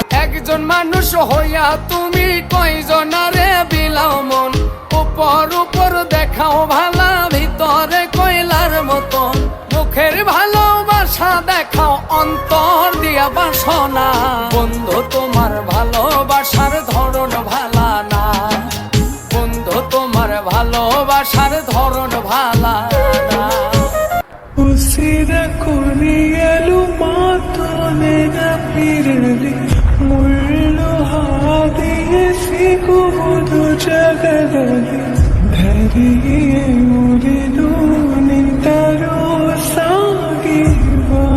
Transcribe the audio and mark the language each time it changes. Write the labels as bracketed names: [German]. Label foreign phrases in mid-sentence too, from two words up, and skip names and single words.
[Bangla] একজন মানুষ হইয়া তুমি কয়জনারে বিলাও মন, উপর উপর দেখাও ভালা ভিতরে কয়লার মতন, মুখের ভালোবাসা দেখাও অন্তর দিয়া বাসনা। বন্ধু তোমার ভালোবাসার ধরন ভালা না, বন্ধু তোমার ভালোবাসার ধরন ভালা না। [Kannada] ಉಸಿರ ಕೊನೆಯಲು ಮಾತೊನೆನಪಿರಲಿ, ಮುಳ್ಳು ಹಾದಿಯ ಸಿಗುವುದು ಜಗದಲ್ಲಿ, ಧರಿಯೇ ಮುರಿದು ನಿಂತರೂ ಸಾಗಿರುವ